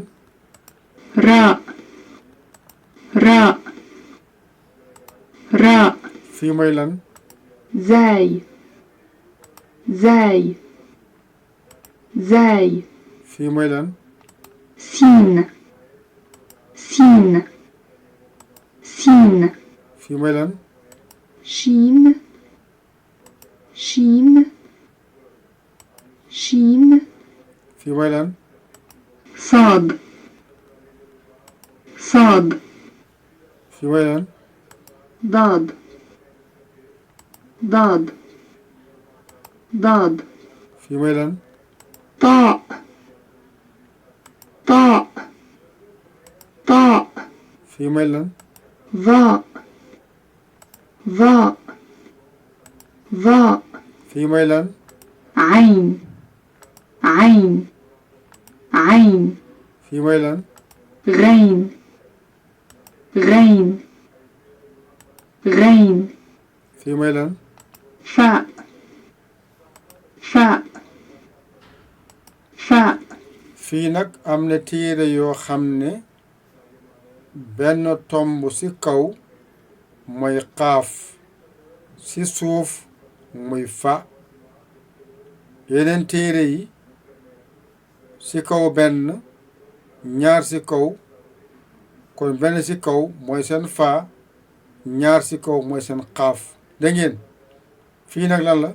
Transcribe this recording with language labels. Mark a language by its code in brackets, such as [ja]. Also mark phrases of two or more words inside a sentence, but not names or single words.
[ar] راء راء راء [wo] fii mooy lan [ar] زاي زاي زاي [wo] fii mooy lan [ar] سين سين سين [wo] fii mooy lan [ar] شين شين شين [wo] fii mooy lan [ar] صاد صاد [wo] fii mooy lan [ar] ضاد ضاد ضاد [wo] fii mooy lan [ar] طاء طاء طاء [wo] fii mooy lan [ar] ظاء ظاء ظاء [wo] fii mooy lan [ar] عين عين عين [wo] fii mooy lan [ar] غين غين غين [wo] fii mooy lan [ar] فاء فاء فاء [wo] fii nag am na téere yoo xam ne benn tomb ci kaw mooy xaaf ci suuf muy fa yeneen téere yi ci kaw benn ñaar ci kaw kon benn ci kaw mooy seen fa ñaar ci kaw mooy seen xaaf dégg ngeen fii nag lan la